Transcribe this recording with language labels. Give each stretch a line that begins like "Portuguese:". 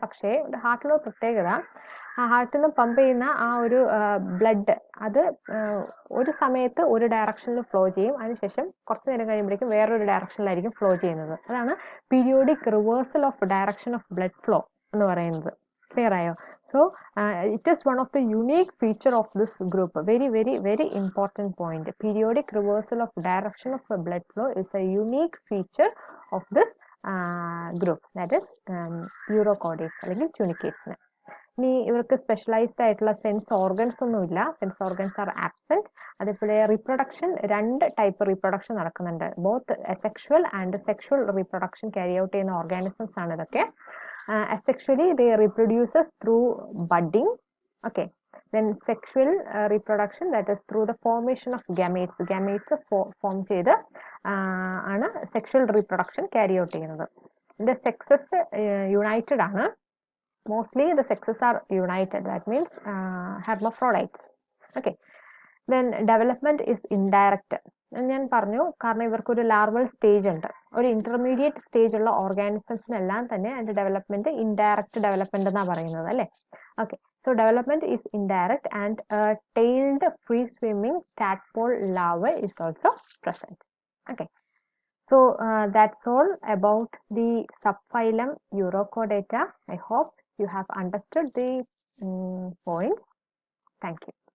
Malayalam: പക്ഷേ ഹാർട്ടിലുള്ള പ്രത്യേകത ആ ഹാർട്ടിൽ നിന്ന് പമ്പ് ചെയ്യുന്ന ആ ഒരു ബ്ലഡ് അത് ഒരു സമയത്ത് ഒരു ഡയറക്ഷനിൽ ഫ്ലോ ചെയ്യും, അതിനുശേഷം കുറച്ച് നേരം കഴിയുമ്പോഴേക്കും വേറൊരു ഡയറക്ഷനിലായിരിക്കും ഫ്ലോ ചെയ്യുന്നത്. അതാണ്
English: periodic reversal of direction of blood flow
Malayalam: എന്ന് പറയുന്നത്. ക്ലിയർ ആയോ?
English: So it is one of the unique feature of this group. Very important point. Periodic reversal of direction of the blood flow is a unique feature of this group, that is Urochordates
Malayalam: അല്ലെങ്കിൽ
English: tunicates.
Malayalam: ഇനി ഇവർക്ക് specialised ആയിട്ടുള്ള sense organs ഒന്നുമില്ല,
English: Sense organs are absent.
Malayalam: അതേപോലെ reproduction, രണ്ട് type reproduction നടക്കുന്നുണ്ട്.
English: both asexual and sexual reproduction carry out
Malayalam: ചെയ്യുന്ന organisms ആണ് ഇതൊക്കെ.
English: Asexually they reproduces through budding. Okay, then sexual reproduction, that is through the formation of gametes. Gametes form
Malayalam: ചെയ്ത് ആണ് sexual reproduction carry out ചെയ്യുന്നത്. ഇതിന്റെ sexes United ആണ്.
English: Mostly the sexes are united, that means hermaphrodites. Okay, then development is indirect.
Malayalam: ഞാൻ പറഞ്ഞു കാരണം ഇവർക്കൊരു larval stage ഉണ്ട്. ഒരു ഇന്റർമീഡിയറ്റ് സ്റ്റേജ് ഉള്ള ഓർഗാനിസംസിനെല്ലാം തന്നെ അതിന്റെ ഡെവലപ്മെന്റ് ഇൻഡയറക്റ്റ് ഡെവലപ്മെന്റ് എന്നാ പറയുന്നത് അല്ലേ.
English: Okay, so development is indirect and tailed free swimming tadpole larvae is also present. Okay, so that's all about the subphylum Urochordata. I hope you have understood the points. Thank you.